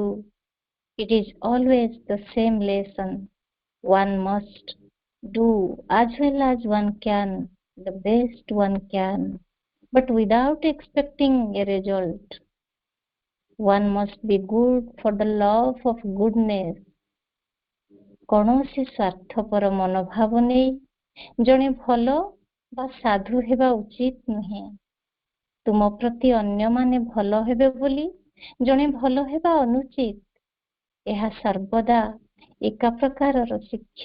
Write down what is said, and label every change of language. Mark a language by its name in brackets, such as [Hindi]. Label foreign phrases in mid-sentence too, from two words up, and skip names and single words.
[English] It is always the same lesson. One must do as well as one can, the best one can, but without expecting a result. One must be good for the love of goodness. [Odia] କୌଣସି ସ୍ୱାର୍ଥପର ମନୋଭାବ ନେଇ ଜଣେ ଭଲ ବା ସାଧୁ ହେବା ଉଚିତ ନୁହେଁ। ତୁମ ପ୍ରତି ଅନ୍ୟମାନେ ଭଲ ହେବେ ବୋଲି ଜଣେ ଭଲ ହେବା ଅନୁଚିତ। ଏହା ସର୍ବଦା ଏକା ପ୍ରକାରର ଶିକ୍ଷା।